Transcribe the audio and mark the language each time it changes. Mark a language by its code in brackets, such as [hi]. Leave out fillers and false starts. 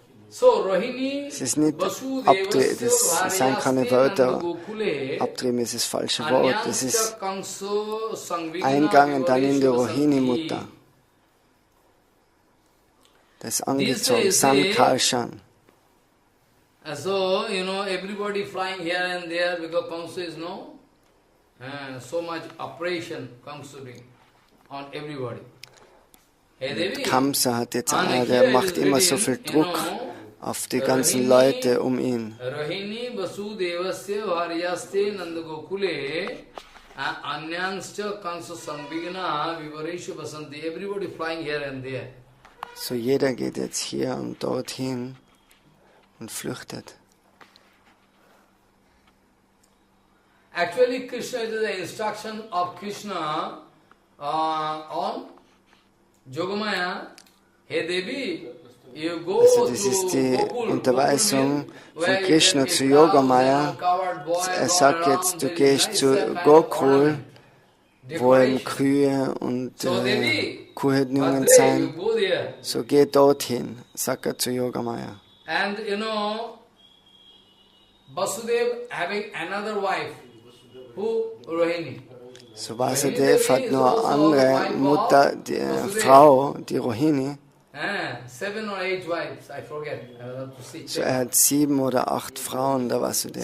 [de] Es ist nicht abtrieben, das sind keine Wörter, abtrieben ist das falsche Wort, es ist eingegangen dann in die Rohini Mutter. Das ist angezogen, Sankarshan. [en] So, everybody flying here and there because Kamsa is so much oppression comes to be on everybody. [de] Kamsa hat jetzt einer, der macht immer so viel Druck auf die ganzen Leute um ihn. [sa] Rohini Vasudevasya Varyaste Nandagokule Anyanscha Kansa Sanbigna Vivaresha Vasanti. [en] Everybody flying here and there. [de] So jeder geht jetzt hier und dorthin und flüchtet. [en] Actually, Krishna is the instruction of Krishna on Yogamaya. Hey Devi, you go [de] also das ist die Unterweisung von Krishna zu Yogamaya. Er sagt jetzt, du gehst zu Gokul, wo eben Kühe und Kuhhirten sind. So geh dorthin, sagt er zu Yogamaya. [en] And Vasudev having another wife, who Rohini. [de] So Vasudev hat noch eine andere Mutter, die Frau, die Rohini. [en] 7 or 8 wives, I forget. I have to see. [de] So er hat 7 oder 8 Frauen, der Vasudev.